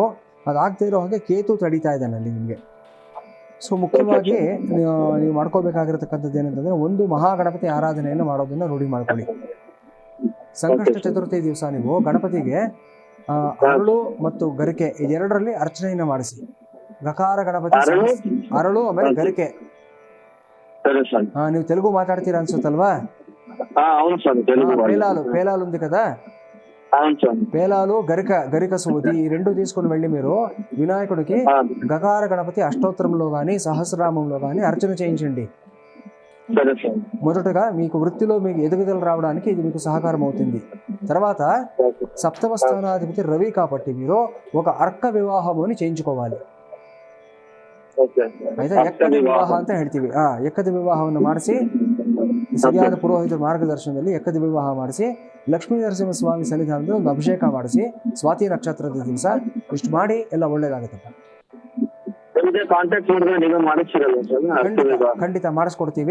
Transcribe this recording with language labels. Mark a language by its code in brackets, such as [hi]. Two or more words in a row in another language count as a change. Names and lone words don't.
[kn] ಅದಾಗದೇ ಇರೋ ಹಾಗೆ ಕೇತು ತಡೀತಾ ಇದ್ದಾನೆ ಅಲ್ಲಿ ನಿಮಗೆ. ಸೊ ಮುಖ್ಯವಾಗಿ ನೀವು ಮಾಡ್ಕೋಬೇಕಾಗಿರತಕ್ಕಂಥದ್ದು ಏನಂತಂದ್ರೆ, ಒಂದು ಮಹಾಗಣಪತಿ ಆರಾಧನೆಯನ್ನು ಮಾಡೋದನ್ನ ರೂಢಿ ಮಾಡ್ಕೊಳ್ಳಿ. ಸಂಕಷ್ಟ ಚತುರ್ಥಿ ದಿವಸ ನೀವು ಗಣಪತಿಗೆ ಅರಳು ಮತ್ತು ಗರಿಕೆ ಇದೆರಡರಲ್ಲಿ ಅರ್ಚನೆಯನ್ನ ಮಾಡಿಸಿ. ಗಕಾರ ಗಣಪತಿ, ಅರಳು ಆಮೇಲೆ ಗರಿಕೆ. ನೀವು ತೆಲುಗು ಮಾತಾಡ್ತೀರಾ ಅನ್ಸುತ್ತಲ್ವಾ? [te] పేలాలు ఉంది కదా, పేలాలు గరిక సూది ఈ రెండు తీసుకుని వెళ్ళి మీరు వినాయకుడికి గకార గణపతి అష్టోత్తరంలో గాని సహస్రనామంలో గాని అర్చన చేయించండి. మొదటగా మీకు వృత్తిలో మీకు ఎదుగుదల రావడానికి ఇది మీకు సహకారం అవుతుంది. తర్వాత సప్తమ స్థానాధిపతి రవి కాబట్టి మీరు ఒక అర్క వివాహముని చేయించుకోవాలి. [kn] అయితే ఎక్కద వివాಹ ಅಂತ ಹೇಳ್ತೀವಿ. ಎಕ್ಕದ ವಿವಾಹವನ್ನು ಮಾಡಿಸಿ, ಸರಿಯಾದ ಪುರೋಹಿತರ ಮಾರ್ಗದರ್ಶನದಲ್ಲಿ ಎಕ್ಕದ ವಿವಾಹ ಮಾಡಿಸಿ, ಲಕ್ಷ್ಮೀ ನರಸಿಂಹ ಸ್ವಾಮಿ ಸನ್ನಿಧಾನದಲ್ಲಿ ಒಂದು ಅಭಿಷೇಕ ಮಾಡಿಸಿ, ಸ್ವಾತಿ ನಕ್ಷತ್ರದ ದಿವಸ ಇಷ್ಟು ಮಾಡಿ ಎಲ್ಲ ಒಳ್ಳೇದಾಗುತ್ತಪ್ಪ. ಖಂಡಿತ ಮಾಡಿಸ್ಕೊಡ್ತೀವಿ.